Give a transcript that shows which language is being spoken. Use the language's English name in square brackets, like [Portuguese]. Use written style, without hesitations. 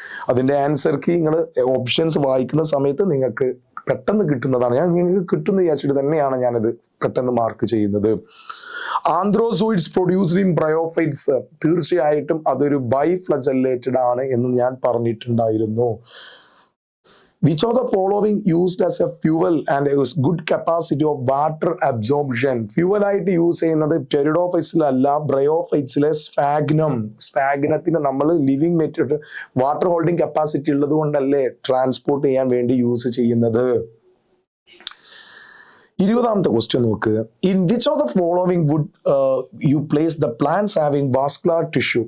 [Malayalam] അതിന്റെ answer key നിങ്ങൾ options വായിക്കുന്ന സമയത്ത് നിങ്ങൾക്ക് പെട്ടെന്ന് കിട്ടുന്നതാണ്. ഞാൻ നിങ്ങൾക്ക് കിട്ടുന്ന വിചാരിച്ചിട്ട് തന്നെയാണ് ഞാനത് പെട്ടെന്ന് മാർക്ക് ചെയ്യുന്നത്. [English] antherozoids produced in bryophytes, [Malayalam] തീർച്ചയായിട്ടും അതൊരു ബൈഫ്ലജല്ലേറ്റഡ് ആണ് എന്ന് ഞാൻ പറഞ്ഞിട്ടുണ്ടായിരുന്നു. [English] Which of the following used as a fuel and a good capacity of water absorption? [Malayalam] Fuel ആയിട്ട് യൂസ് ചെയ്യുന്നത് ടെറിഡോഫൈറ്റ്സിലല്ല, ബ്രയോഫൈറ്റ്സിലെ സ്ഫാഗ്നത്തിന് നമ്മൾ living material water holding capacity ഉള്ളത് കൊണ്ടല്ലേ ട്രാൻസ്പോർട്ട് ചെയ്യാൻ വേണ്ടി യൂസ് ചെയ്യുന്നത്. 20ാമത്തെ ക്വസ്റ്റ്യൻ നോക്ക്. [English] In which of the following would you place the plants having vascular tissue?